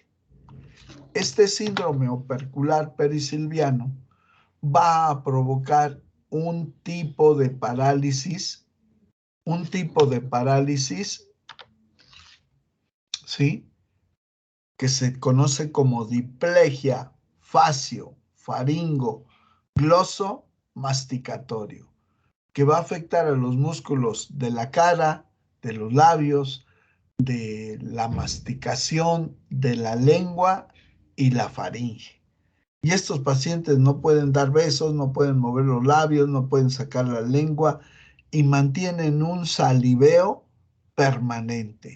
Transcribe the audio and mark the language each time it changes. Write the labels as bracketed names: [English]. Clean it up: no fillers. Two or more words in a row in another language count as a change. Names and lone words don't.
[Spanish] Este síndrome opercular perisilviano va a provocar un tipo de parálisis, ¿sí? Que se conoce como diplegia facio, faringo, gloso, masticatorio, que va a afectar a los músculos de la cara, de los labios, de la masticación, de la lengua y la faringe. Y estos pacientes no pueden dar besos, no pueden mover los labios, no pueden sacar la lengua y mantienen un saliveo permanente.